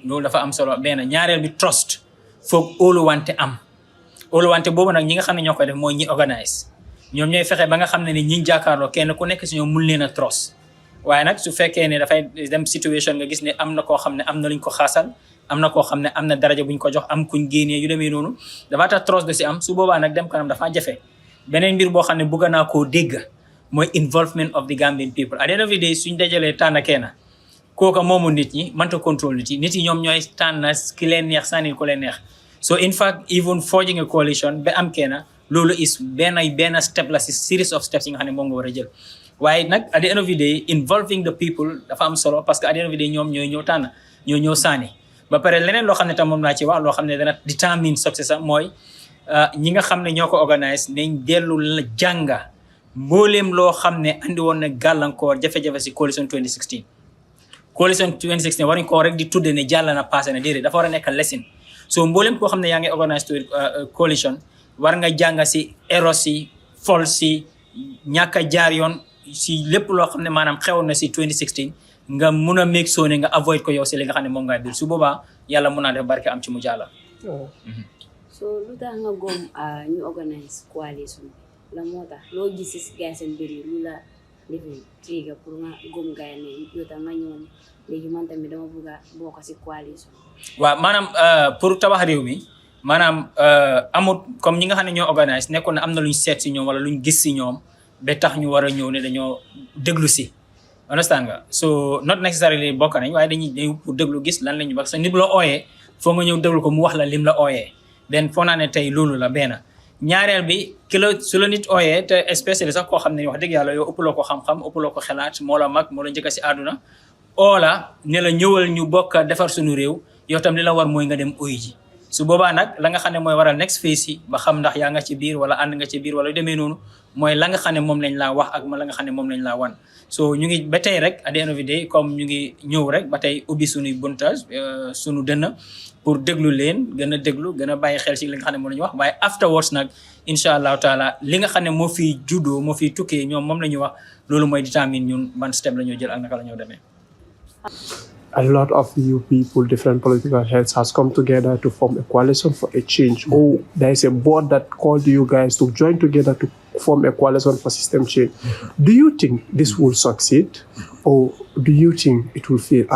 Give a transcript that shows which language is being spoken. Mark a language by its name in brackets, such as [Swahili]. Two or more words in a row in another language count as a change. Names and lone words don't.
[Wolof] loolu dafa am solo benn ñaareel bi trust foog óoluwante am óoluwante boobu nag ñi nga xam ne ñoo koy def mooy ñi organise ñoom ñooy fexe ba nga xam ne ni ñi jàkkaarloo kenn ku nekk si ñoom mun leen a trust waaye nag su fekkee ne dafay dem situation nga gis ne am na koo xam ne am na luñ ko xaasal am na koo xam ne am na daraja buñ ko jox am kuñ génnee yu demee noonu dafa tax trust de si am su boobaa nag dem kanam dafa jafe beneen mbir boo xam ne bëgg naa koo dégg mooy [English] involvement of the Gambian people at the end of the day [Wolof] suñ dajalee tànn kenn kooka moomu nit ñi mënta contrôle nit yi ñoom ñooy tànn ki leen neex sànni ko leen neex [English] so in fact even forging a coalition [Wolof] ba am kenn loolu is benn step la si series of steps yi nga xam ne moom nga war a jël waaye nag [English] at the end of the day involving the people [Wolof] dafa am solo [French] parce que [English] at the end of the day [Wolof] ñoom ñooy ñëw tànn ñoo ñëw sànni ba pare leneen loo xam ne tam moom laa ci wax loo xam ne dana determine success am mooy ñi nga xam ne ñoo ko organise nañ dellu la jànga mbooleem loo xam ne andi woon na gàllankoor jafe-jafe si coalition 2016 coalition 2016 waruñ ko rek di tudde ne jàll na passé na déedéet dafa war a nekk lesson so mbooleem koo xam ne yaa ngi organise coalition war nga jàng si erreur si fol si ñàkk a jaar yoon si lépp loo xam ne maanaam xewoon na si 2016 nga mun a [English] make sure [Wolof] ne nga avoid ko yow si li nga xam ne moom ngay biir su boobaa yàlla mun naa def barke am ci mu jàlla. so lu tax nga gom ñu organise coalition bi la moo tax loo gis si gars seen mbir yi lu la defee triga pour nga gom gars ne yow tam nga ñëw léegi man tamit dama bëgg a bokk si coalition. waaw maanaam pour tabax réew mi maanaam amut comme ñi nga xam ne ñoo organise nekkoon na am na luñ seet si ñoom wala luñ gis si ñoom ba tax ñu war a ñëw ne dañoo déglu si understand nga [English] so not necessarily [Wolof] bokk nañ waaye dañuy ñëw pour déglu gis lan la ñu wax sa nit bu la ooyee foo nga ñëw déglu ko mu wax la lim la ooyee den foo naa ne tey loolu la benn ñaareel bi ki la su la nit ooyee te especially sax koo xam ne wax dëgg yàlla yow ëppuloo ko xam-xam ëppuloo ko xelaat moo la mag moo la njëkk si àdduna oola ne la ñëwal ñu bokk defar suñu réew yow tam li la war mooy nga dem uy ji su boobaa nag la nga xam ne mooy waral next phase yi ba xam ndax yaa nga ci biir wala ànd nga ci biir wala demee noonu mooy la nga xam ne moom lañ laa wax ak la nga xam ne moom lañ laa wan so ñu ngi ba tey rek [English] at the end of the day [Wolof] comme ñu ngi ñëw rek ba tey ubbi suñuy buntage suñu dënn pour déglu leen gën a déglu gën a bàyyi xel ci li nga xam ne moom la ñu wax waaye afterwards nag [Arabic] إن شاء الله تعالى [Wolof] li nga xam ne moo fiy juddoo moo fiy tukkee ñoom moom la ñu wax loolu mooy détermine ñun ban step la ñoo jël ak naka la ñoo demee. [English] A lot of you people, different political heads, has come together to form a coalition for a change. Oh, there is a board that called you guys to join together to form a coalition for system change. Do you think this will succeed, or do you think it will fail?